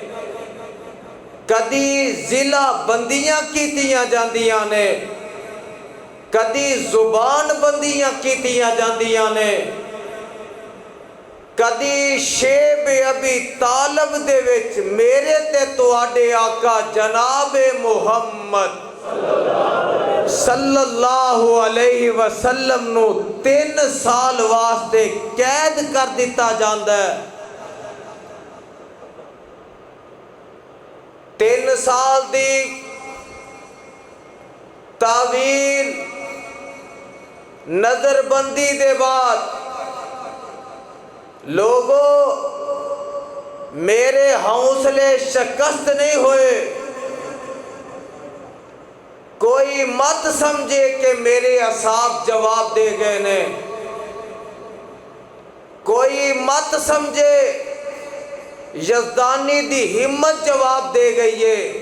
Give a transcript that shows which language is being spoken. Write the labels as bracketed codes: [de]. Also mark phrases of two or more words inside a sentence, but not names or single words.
[pa] کدی جلا وطنیاں کیتیاں جاندیاں نے، کدی زبان بندیاں کیتیاں جاندیاں نے، کدی شعب ابی طالب دے وچ میرے تے تہاڈے آقا جنابِ محمد [ar] صلی اللہ علیہ وسلم [pa] نوں 3 سال واسطے قید کر دتا جاندا ہے. 3 سال دی طویل نظربندی دے بعد لوگو میرے حوصلے شکست نہیں ہوئے. کوئی مت سمجھے کہ میرے اعصاب جواب دے گئے نے، کوئی مت سمجھے یزدانی دی ہمت جواب دے گئی ہے.